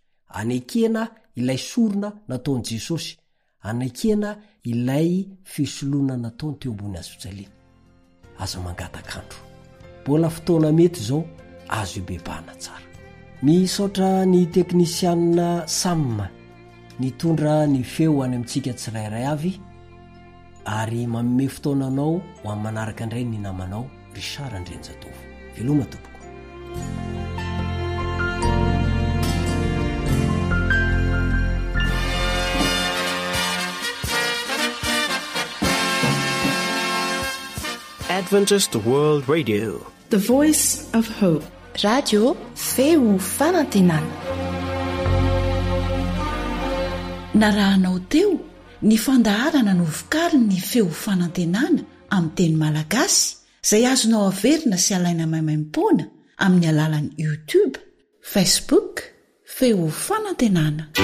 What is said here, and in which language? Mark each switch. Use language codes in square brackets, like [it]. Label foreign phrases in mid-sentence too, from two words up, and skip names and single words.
[mg] anekena ilay sorona nataon'i Jesosy anekena ilay fisoloana nataony teo ambony azo fijaliana aza mangatakandro mbola fotoana mety zao azo ibebahana tsara misaotra ny teknisianina Sam nitondra ny feo any amintsika tsirairay avy ary manome fotoananao ho amin'ny manaraka indray ny namanao Richard Andrenjatovo veloma tompoko [en] Adventist World Radio, the voice of hope. [mg] Radio feo fanantenana. Narahanao teo ny fandaharana no vokariny ny feo fanantenana amin'ny teny malagasy izay azonao averina sy alaina maimaimpoana amin'ny alalan'ny YouTube, Facebook, feo fanantenana.